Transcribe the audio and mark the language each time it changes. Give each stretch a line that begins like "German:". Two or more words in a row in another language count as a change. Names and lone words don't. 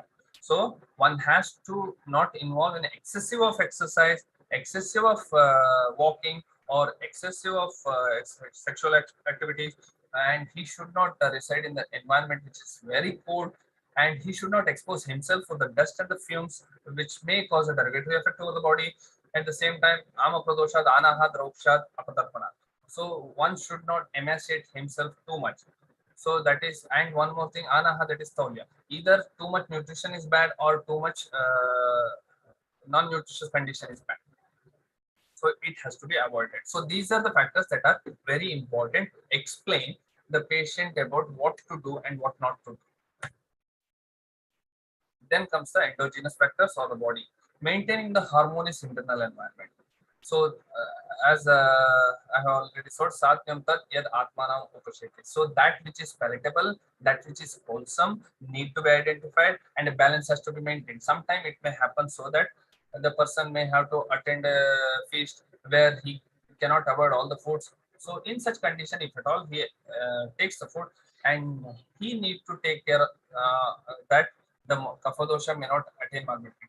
English: So one has to not involve in excessive of exercise, excessive of walking, or excessive of sexual activities, and he should not reside in the environment which is very cold, and he should not expose himself for the dust and the fumes, which may cause a derogatory effect over the body. At the same time,
Sanskrit: आम प्रदोषात्, अनाहात्, रौक्षात्, अपतर्पण.
English: So one should not emaciate himself too much. So that is, and one more thing, anaha, that is taulya. Either too much nutrition is bad or too much non-nutritious condition is bad. So it has to be avoided. So these are the factors that are very important to explain the patient about what to do and what not to do. Then comes the endogenous factors or the body, maintaining the harmonious internal environment. So as I have already said,
Sanskrit: सत्यं तत् यद् आत्मानम् उपशेति.
English: So that which is palatable, that which is wholesome need to be identified, and a balance has to be maintained. Sometimes it may happen so that the person may have to attend a feast where he cannot avoid all the foods. So in such condition, if at all he takes the food, and he need to take care that the
Sanskrit: कफ दोष
English: may not attain morbidity.